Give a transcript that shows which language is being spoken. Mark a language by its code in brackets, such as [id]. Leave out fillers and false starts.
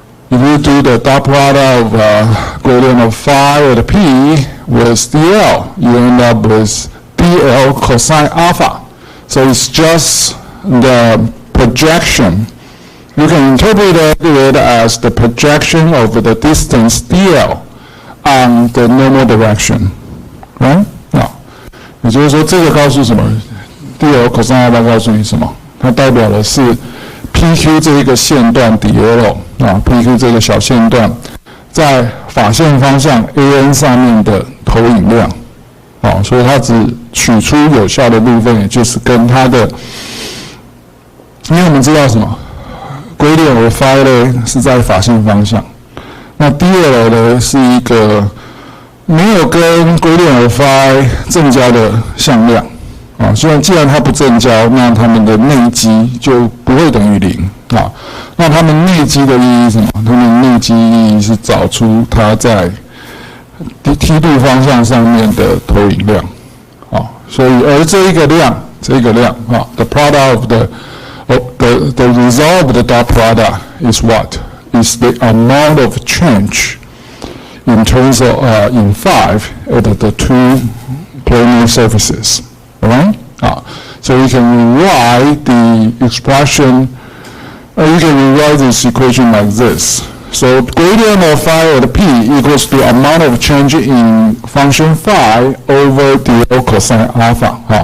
[en] If you do the dot product of gradient of phi at P with dl, you end up with dl cosine alpha. So it's just the projection. You can interpret it as the projection of the distance dl on the normal direction, right? [zh] 也就是说，这个告诉什么 ？dl cosine alpha 告诉你什么？它代表的是 PQ 这一个线段 dl PQ 这个小线段在法线方向 AN 上面的投影量，所以它只取出有效的部分，也就是跟它的，因为我们知道什么 gradient of phi 呢是在法线方向，那 dl 呢是一个没有跟 gradient of phi 正交的向量，所以既然它不正交，那它们的内积就不会等于0。那它们内积的意义是什么？它们内积意义是找出它在梯度方向上面的投影量，所以而这一个量， [en] the product of the result of the dot product is what? Is the amount of change in terms of in phi at the two planar surfaces, alright? So you can rewrite the expression. You can rewrite this equation like this. So gradient of phi at p equals to amount of change in function phi over dl cosine alpha.